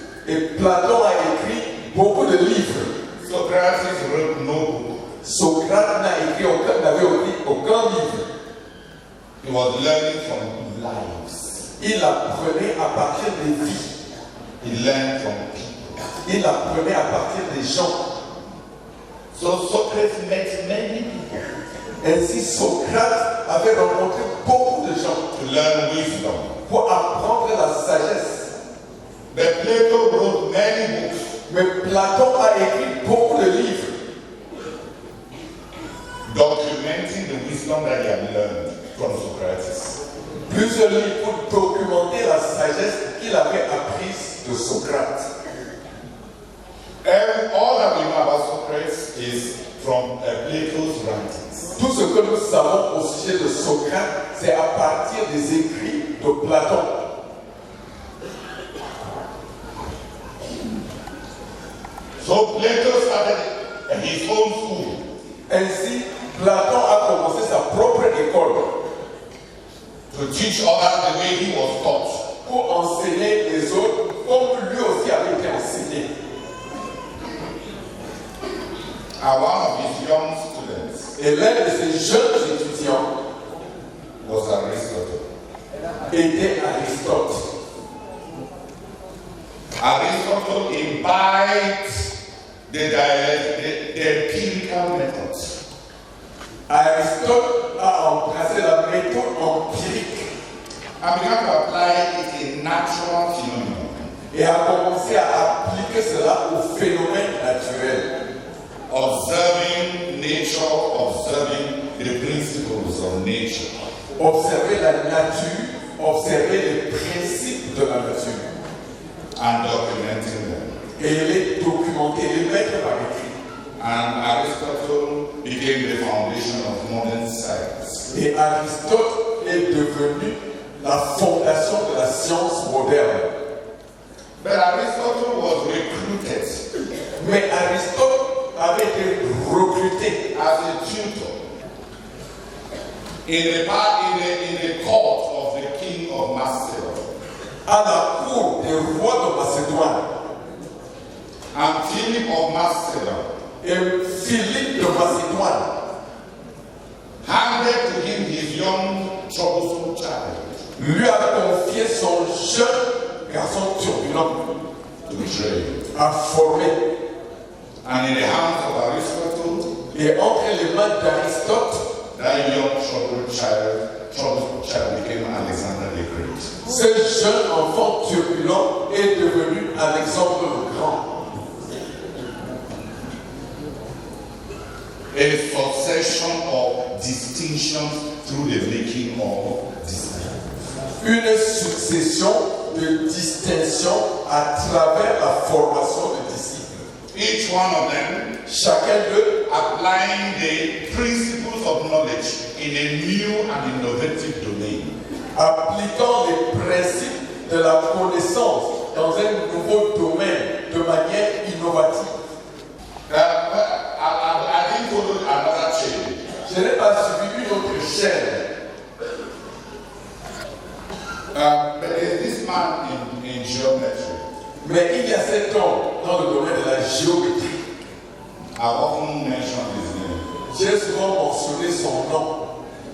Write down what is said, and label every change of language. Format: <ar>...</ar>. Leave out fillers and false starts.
<fr>Et Platon a écrit beaucoup de livres.</fr> <en>Socrates wrote no book.</en> <fr>Socrate n'avait écrit aucun livre.</fr> <en>He was learning from lives.</en> <fr>Il apprenait à partir des vies.</fr> <en>He learned from people.</en> <fr>Il apprenait à partir des gens.</fr> <en>So Socrates met many people.</en> <fr>Ainsi, Socrate avait rencontré beaucoup de gens.</fr> <en>To learn wisdom.</en> <fr>Pour apprendre la sagesse.</fr> <en>But Plato wrote many books.</en> <fr>Mais Platon a écrit beaucoup de livres.</fr> <en>Documenting the wisdom that he had learned from Socrates.</en> <fr>Plusieurs livres pour documenter la sagesse qu'il avait apprise de Socrate.</fr> <en>And all that we know about Socrates is from Plato's writings.</en> <fr>Tout ce que nous savons au sujet de Socrate, c'est à partir des écrits de Platon.</fr> <en>So Plato started his own school.</en> <fr>Ainsi, Platon a commencé sa propre école.</fr> <en>To teach others the way he was taught.</en> <fr>Pour enseigner les autres comme lui aussi avait été enseigné.</fr> <en>And one of his young students.</en> <fr>Et l'un de ses jeunes étudiants</fr> <en>was Aristotle.</en> <fr>Était Aristote.</fr> <en>Aristotle imbibed the empirical methods.</en> <fr>Aristote a embrassé la méthode empirique.</fr> <en>And began to apply it in natural phenomena.</en> <fr>Et a commencé à appliquer cela aux phénomènes naturels.</fr> <en>Observing nature, observing the principles of nature.</en> <fr>Observer la nature, observer les principes de la nature.</fr> <en>And documenting them.</en> <fr>Et les documenter, les mettre par écrit.</fr> <en>And Aristotle became the foundation of modern science.</en> <fr>Et Aristote est devenu la fondation de la science moderne.</fr> <en>But Aristotle was recruited.</en> <fr>Mais Aristote avait été recruté</fr> <en>as a tutor in the court of the king of Macedon.</en> <fr>À la cour des rois de Macédoine.</fr> <en>And Philip of Macedon.</en> <fr>Et Philippe de Macédoine</fr> <en>handed to him his young troublesome child.</en> <fr>Lui a confié son jeune garçon turbulent</fr> <en>to train.</en> <fr>À former.</fr> <en>And in the hands of Aristotle.</en> <fr>Et entre les mains d'Aristote,</fr> <en>that young troublesome child became Alexander the Great.</en> <fr>Ce jeune enfant turbulent est devenu Alexandre le Grand.</fr> <en>A succession of distinctions through the making of disciples.</en> <fr>Une succession de distinctions à travers la formation de disciples.</fr> <en>Each one of them,</en> <fr>chacun d'eux,</fr> <en>applying the principles of knowledge in a new and innovative domain.</en> <fr>Appliquant les principes de la connaissance dans un nouveau domaine de manière innovative.</fr> <en>I didn't follow another chain.</en> <fr>Je n'ai pas suivi une autre chaîne.</fr> <en>But there's this man in geometry.</en> <fr>Mais il y a cet homme dans le domaine de la géométrie.</fr> <en>I often mention his name.</en> <fr>J'ai souvent mentionné son nom.</fr>